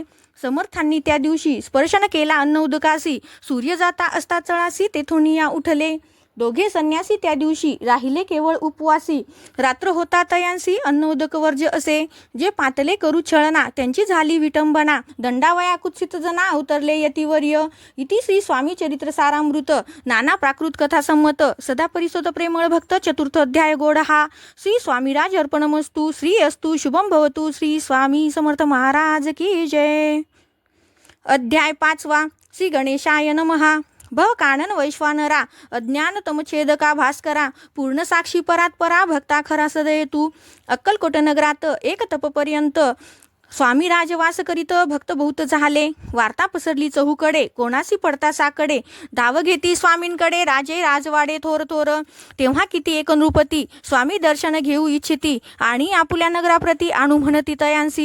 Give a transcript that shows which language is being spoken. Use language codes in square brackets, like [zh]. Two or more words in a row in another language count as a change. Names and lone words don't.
[mr] समर्थांनी त्या दिवशी स्पर्शन केला अन्न उदकासी, सूर्य जाता असता चळासी तेथून या उठले. दोघे संन्यासी त्या दिवशी राहिले केवळ उपवासी. रात्र होता तयांसी अन्न उदक वर्ज्य असे. जे पातले करू छळना त्यांची झाली विटंबना, दंडावया कुत्सित जना अवतरले यतिवर्य. इति श्री स्वामी चरित्र सारामृत नाना प्राकृत कथा संमत सदा परिसोत प्रेमळ भक्त चतुर्थ अध्याय गोड हा. [sa] श्री स्वामीराज अर्पणमस्तु. श्री अस्तु शुभम भवतु. [hi] श्री स्वामी समर्थ महाराज की जय. [mr] अध्याय 5. [sa] श्री गणेशाय नमहा. [mr] भव कानन वैश्वानरा अज्ञान तमछेदका भास्करा, पूर्ण साक्षी परात्परा भक्ता खरा सदय तू. अक्कलकोट नगरात एक तपपर्यंत स्वामी राजवास करीत भक्त बहुत झाले. वार्ता पसरली चहूकडे कोणासी पडता साकडे, धाव घेती स्वामींकडे राजे राजवाडे थोर थोर. तेव्हा किती एक नृपती स्वामी दर्शन घेऊ इच्छिती, आणि आपुल्या नगराप्रती आणू म्हणती तयांसी.